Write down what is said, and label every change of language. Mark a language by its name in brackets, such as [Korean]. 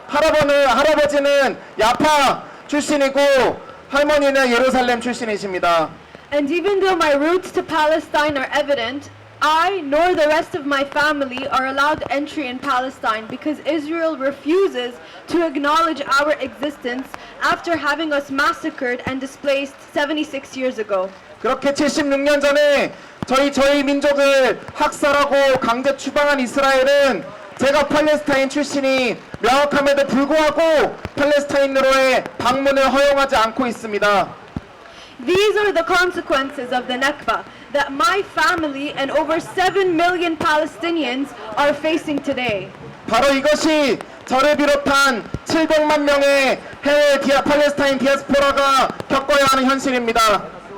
[Korean] 할아버지는 야파 출신이고 할머니는 예루살렘 출신이십니다. [English] And even though my roots to Palestine are evident, I nor the rest of my family are allowed entry in Palestine because Israel refuses to acknowledge our existence after having us massacred and displaced 76 years ago. [Korean] 그렇게 76년 전에 저희 민족을 학살하고 강제 추방한 이스라엘은 제가 팔레스타인 출신이 명확함에도 불구하고 팔레스타인으로의 방문을 허용하지 않고 있습니다. [English] These are the consequences of the Nakba that my family and over 7 million Palestinians are facing today. [Korean] 바로 이것이 저를 비롯한 700만 명의 해외 팔레스타인 디아스포라가 겪어야 하는 현실입니다.